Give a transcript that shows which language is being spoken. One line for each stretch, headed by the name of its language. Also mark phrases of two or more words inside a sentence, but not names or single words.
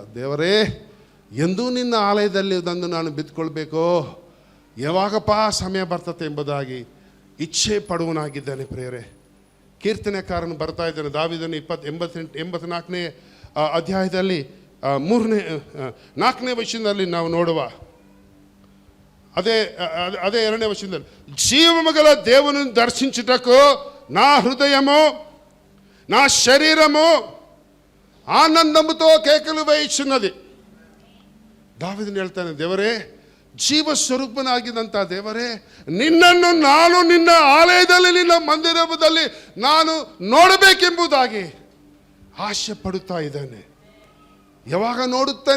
Kannada: ದೇವರೇ, ಎಂದೂ ನಿನ್ನ ಆಲಯದಲ್ಲಿ ತಂದು ನಾನು ಬಿದ್ದುಕೊಳ್ಬೇಕೋ, ಯಾವಾಗಪ್ಪ ಸಮಯ ಬರ್ತತೆ ಎಂಬುದಾಗಿ ಇಚ್ಛೆ ಪಡುವನಾಗಿದ್ದಾನೆ ಪ್ರಿಯರೇ. ಕೀರ್ತನೆಕಾರನು ಬರ್ತಾ ಇದ್ದಾನೆ. ದಾವೀದನು 84ನೇ ಅಧ್ಯಾಯದಲ್ಲಿ 4ನೇ ವಚನದಲ್ಲಿ ನಾವು ನೋಡುವ అదే 2ನೇ వచనದಲ್ಲಿ,
Telugu: జీవముగల దేవుని దర్శించుటకు నా హృదయము, నా శరీరము ఆనందముతో కేకలు వేయుచున్నది.
Kannada: ದಾವೀದನು ಹೇಳ್ತಾನೆ, ದೇವರೇ, ಜೀವ ಸ್ವರೂಪನಾಗಿದ್ದಂಥ ದೇವರೇ, ನಿನ್ನನ್ನು ನಾನು ನಿನ್ನ ಆಲಯದಲ್ಲಿ, ನಿನ್ನ ಮಂದಿರದಲ್ಲಿ ನಾನು ನೋಡಬೇಕೆಂಬುದಾಗಿ ಆಶೆ ಪಡುತ್ತಾ ಇದ್ದಾನೆ. ಯಾವಾಗ ನೋಡುತ್ತಾನೆ?